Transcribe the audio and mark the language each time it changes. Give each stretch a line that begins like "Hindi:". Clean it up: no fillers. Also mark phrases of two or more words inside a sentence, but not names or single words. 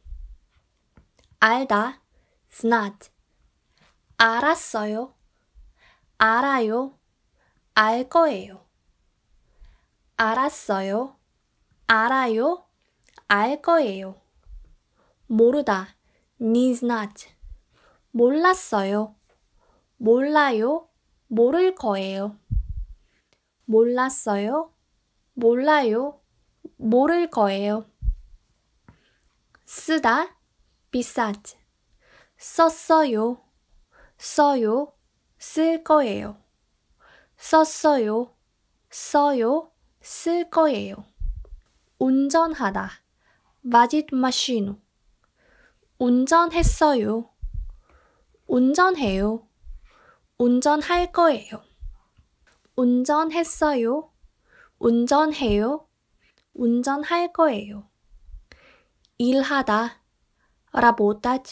Korean: 알다, знать. 알았어요, 알아요, 알 거예요. 알았어요, 알아요, 알 거예요. 모르다,
Russian: не знать.
Korean: 몰랐어요, 몰라요, 모를 거예요. 몰랐어요, 몰라요, 모를 거예요. 쓰다, писать. 썼어요, 써요, 쓸 거예요. 썼어요, 써요, 쓸 거예요. 운전하다,
Russian: водить машину.
Korean: 운전했어요, 운전해요, 운전할 거예요. 운전했어요, 운전해요, 운전할 거예요. 일하다, работать.